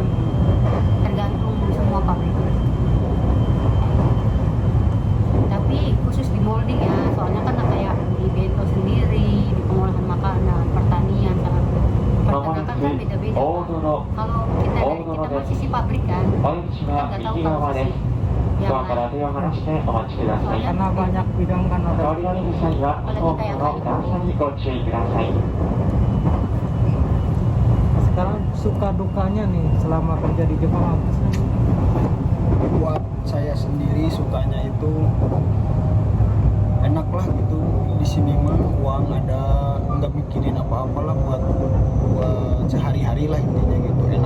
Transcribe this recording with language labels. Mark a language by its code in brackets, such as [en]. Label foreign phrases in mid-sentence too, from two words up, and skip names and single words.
[id] Tergantung semua pabrik. Tapi khusus di molding ya, soalnya kan kayak di bento sendiri, di pengolahan makanan, pertanian, sama peternakan kan beda-beda. [ja] 大泥 [id] Kalau kita mah sisi pabrik kan, [ja] お出口 [id] kita [ja] は [id] nggak tahu [ja] 右 [id] kalau [ja] 側で [id] sisi [ja] す [id] yang [ja] ドアから [id] lain. [ja] 手を離してお待ちください [id] Karena banyak bidang kan ada. [ja] 乗り降りの際は飛行機の段差にご注意ください [id] Sekarang suka dukanya nih selama kerja di Jepang apa sih? Buat saya sendiri sukanya itu enak lah gitu, di sini mah uang ada, nggak mikirin apa-apa lah buat sehari-hari lah intinya gitu, enak.